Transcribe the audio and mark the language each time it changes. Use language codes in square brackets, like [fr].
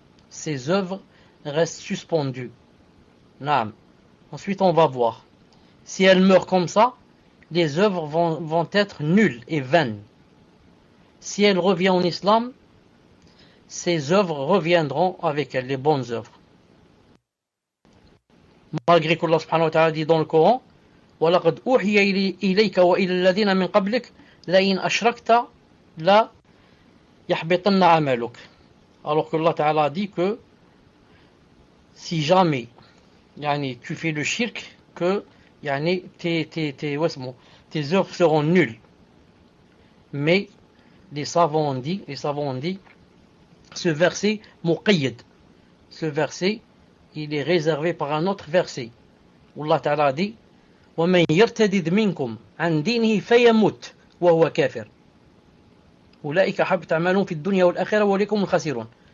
[fr] Ses œuvres restent suspendues. Naam. Ensuite on va voir. Si elle meurt comme ça, les œuvres vont être nulles et vaines. Si elle revient en islam, ses œuvres reviendront avec elle, les bonnes œuvres. Malgré qu'Allah subhanahu wa ta'ala dit dans le Coran, [ar] وَلَقَدْ أُوحِيَ إِلَيْكَ وَإِلَى الَّذِينَ مِنْ قَبْلِكَ لَئِنْ أَشْرَكْتَ لَا يَحْبِطَنَّ عَمَلُكَ. [fr] Alors que Allah ta'ala dit que si jamais tu fais le shirk, que tes œuvres seront nulles. Mais les savants ont dit, ce verset muqayyad, ce verset il est réservé par un autre verset où Allah Ta'ala dit [ar] وَمَنْ يَرْتَدِدْ مِنْكُمْ عَنْ دِينِهِ فَيَمُتْ وَهُوَ كَافِرٌ أُولَئِكَ حَبِطَ أَعْمَالُهُمْ فِي الدُّنْيَا وَالْآخِرَةِ وَأُولَئِكَ هُمُ الْخَاسِرُونَ.